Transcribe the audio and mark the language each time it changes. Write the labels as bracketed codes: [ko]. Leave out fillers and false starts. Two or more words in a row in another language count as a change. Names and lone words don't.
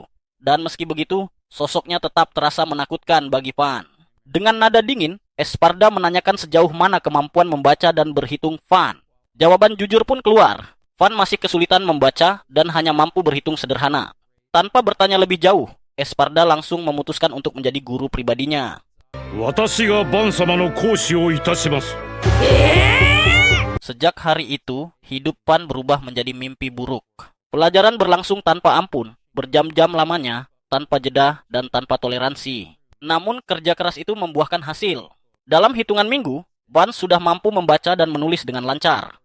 [id] Dan meski begitu, sosoknya tetap terasa menakutkan bagi Van. Dengan nada dingin, Esparda menanyakan sejauh mana kemampuan membaca dan berhitung Van. Jawaban jujur pun keluar. Van masih kesulitan membaca dan hanya mampu berhitung sederhana. Tanpa bertanya lebih jauh, Esparda langsung memutuskan untuk menjadi guru pribadinya. [ja] 私がバン様の講師をいたします。 [id] Sejak hari itu, hidup Van berubah menjadi mimpi buruk. Pelajaran berlangsung tanpa ampun, berjam-jam lamanya, tanpa jeda dan tanpa toleransi. Namun kerja keras itu membuahkan hasil. Dalam hitungan minggu, Van sudah mampu membaca dan menulis dengan lancar.